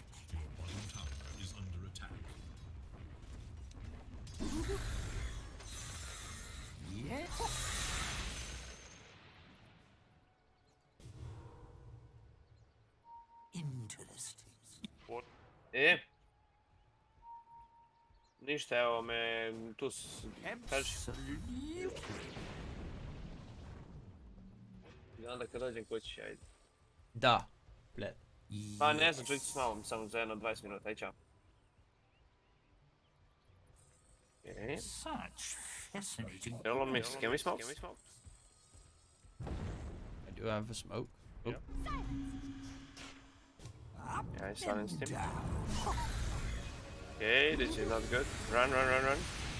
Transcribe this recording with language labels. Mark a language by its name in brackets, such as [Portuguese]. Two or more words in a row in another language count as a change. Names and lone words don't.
[English] Bottom tower is under attack. Yes. Interesting. What? [Serbian] Ništa, evo me tu kaži. [English] Absolutely. [Serbian] I onda kad dođem kući, ajde. Da. Bled. Pa ne znam, čući s malom, samo za jedno 20 minuta, aj čao. [English] Okay. Such fascinating. Hello, miss. Can we smoke? I do have a smoke. Oh. Yeah, I silenced him. Okay, this is not good. Run, run, run, run.